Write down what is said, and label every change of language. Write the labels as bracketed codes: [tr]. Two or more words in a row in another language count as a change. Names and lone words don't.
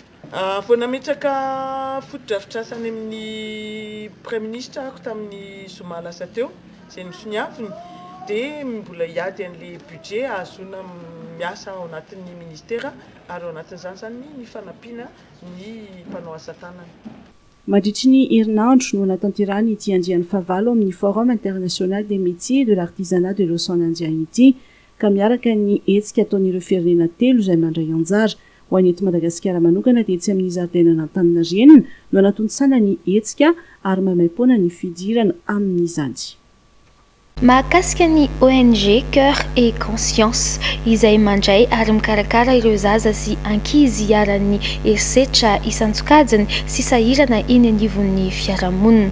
[mg] Vao nametraka foto-drafitrasany amin'ny [fr] premier ministre [mg] ako tamin'ny zoma lasa teo izay nisoniaviny dia mbola hiady an'ilay budget ahazoana miasa ao anatin'ny ministera ary ao anatin'izany zany ny fanampiana ny mpanao asa tanana. Mandritry ny herinandro no natanterahany ity andian'ny fahavalo amin'ny [fr] Forum international des métiers de l'artisanat de l'océan Indien [mg] ity ka miaraka ny hetsika ataon'ireo firenena telo izay mandray anjara. Ho an'ny eto Madagasikara manokana dia etsy amin'ny zaridaina n'Antaninarenina no anatontosana ny hetsika ary mamaimpoana ny fidirana amin'izany. Mahakasika ny ONG Cœur et Conscience izay mandray ary mikarakara ireo zaza sy ankizy hiaran'ny herisetra isan-tsokajiny sy sahirana eny anivon'ny fiarahamonina.